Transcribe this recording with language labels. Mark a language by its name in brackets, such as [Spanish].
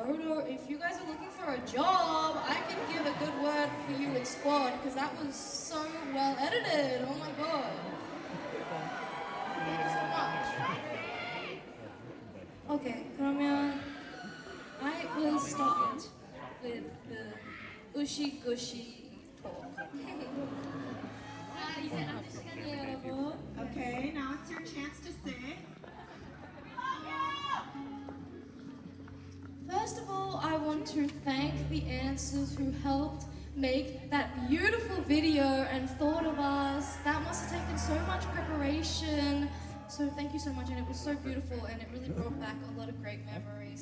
[English] episode, or if you guys are looking for a job, I can give a good word for you at Squad, because that was so well edited. Oh my god. Thank you so much. Okay, [Korean] 그러면 [English] I will start with the Ushi Gushi talk. [Korean] 자, 이제 앉을 시간이에요, 여러분. [English] Okay, now it's your chance to sing. First of all, I want to thank the answers who helped make that beautiful video and thought of us. That must have taken so much preparation. So thank you so much, and it was so beautiful, and it really brought back a lot of great memories.